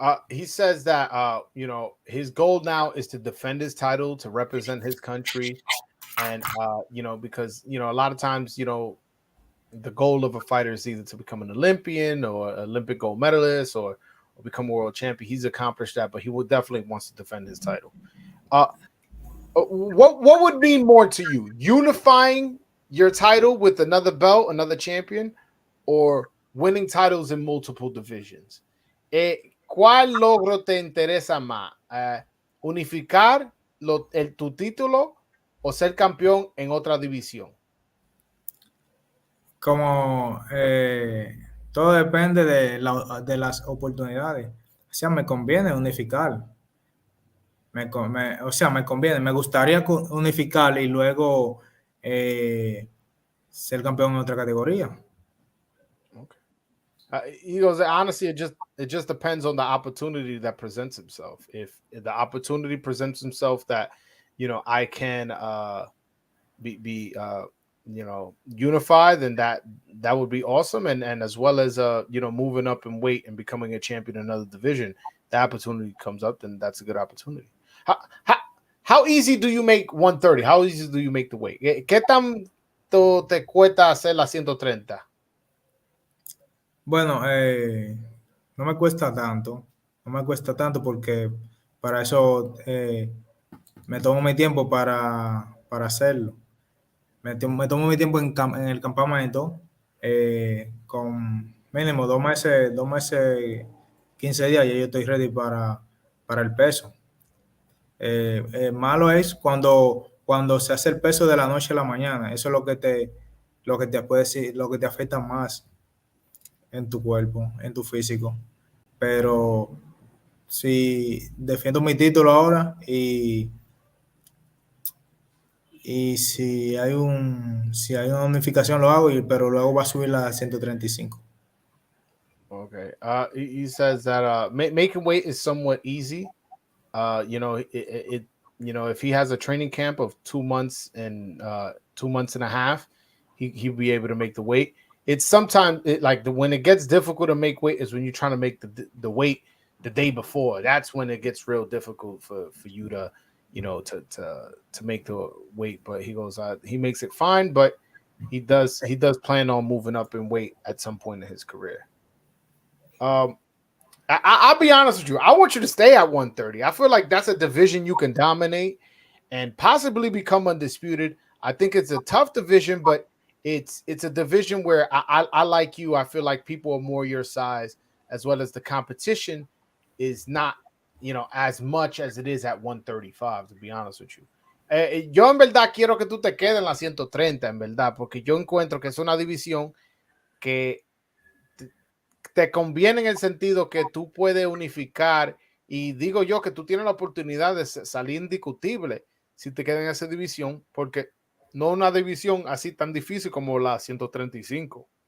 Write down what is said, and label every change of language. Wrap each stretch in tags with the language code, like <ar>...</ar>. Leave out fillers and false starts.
<en>He says that you know, his goal now is to defend his title, to represent his country, and you know, because, you know, a lot of times, you know, the goal of a fighter is either to become an Olympian or Olympic gold medalist or or become a world champion. He's accomplished that, but he will definitely wants to defend his title. What would mean more to you? Unifying your title with another belt, another champion, or winning titles in multiple divisions?</en> <es>¿Cuál logro te interesa más? ¿Unificar tu título o ser campeón en otra división? Como todo depende de las oportunidades. O sea, me conviene unificar. O sea, me conviene. Me gustaría unificar y luego ser campeón en otra categoría.</es> <en>He goes, honestly, it just depends on the opportunity that presents himself. If the opportunity presents himself that, I can be unified, then that would be awesome. And as well as moving up in weight and becoming a champion in another division, the opportunity comes up, then that's a good opportunity. How easy do you make 130? How easy do you make the weight?</en> <es>¿Qué tanto te cuesta hacer la 130? Bueno, no me cuesta tanto. No me cuesta tanto porque para eso me tomo mi tiempo para hacerlo. Me tomo mi tiempo en el campamento con mínimo 2 meses, 15 días, y yo estoy ready para el peso. Malo es cuando se hace el peso de la noche a la mañana. Eso es lo que te puede decir, lo que te afecta más en tu cuerpo, en tu físico. Pero si defiendo mi título ahora y si hay una unificación lo hago, pero luego va a subir a 135.</es> <en>Okay. He says that making weight is somewhat easy. If he has a training camp of 2 months and 2 months and a half, he'll be able to make the weight. It's sometimes when it gets difficult to make weight is when you're trying to make the weight the day before. That's when it gets real difficult for you to make the weight. But he goes, he makes it fine, but he does plan on moving up in weight at some point in his career. I'll be honest with you. I want you to stay at 130. I feel like that's a division you can dominate and possibly become undisputed. I think it's a tough division, but it's a division where I like you. I feel like people are more your size, as well as the competition is not, as much as it is at 135, to be honest with you.</en> <es>Yo en verdad quiero que tú te quedes en la 130, en verdad, porque yo encuentro que es una división que te conviene en el sentido que tú puedes unificar, y digo yo que tú tienes la oportunidad de salir indiscutible si te quedas en esa división, porque no una división así tan difícil como la 135.</es>